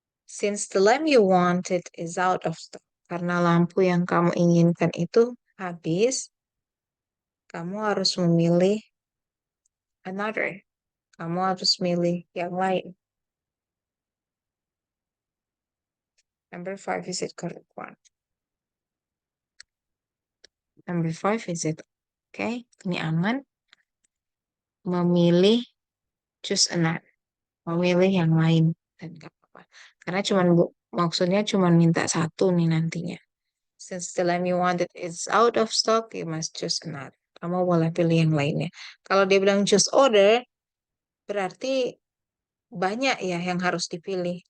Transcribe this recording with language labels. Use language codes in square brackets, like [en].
[en] Since the lamp you wanted is out of stock, [id] karena lampu yang kamu inginkan itu habis, kamu harus memilih another. Kamu harus milih yang lain. [en] Number 5, is it correct one? Number 5, is it okay? [id] Ini aman. Memilih [en] choose another. [id] Memilih yang lain dan gak apa-apa. Karena maksudnya cuma minta satu nih nantinya. [en] Since the lamp you wanted is out of stock, you must choose another. [id] Kamu boleh pilih yang lainnya. Kalau dia bilang [en] choose order, [id] berarti banyak ya yang harus dipilih.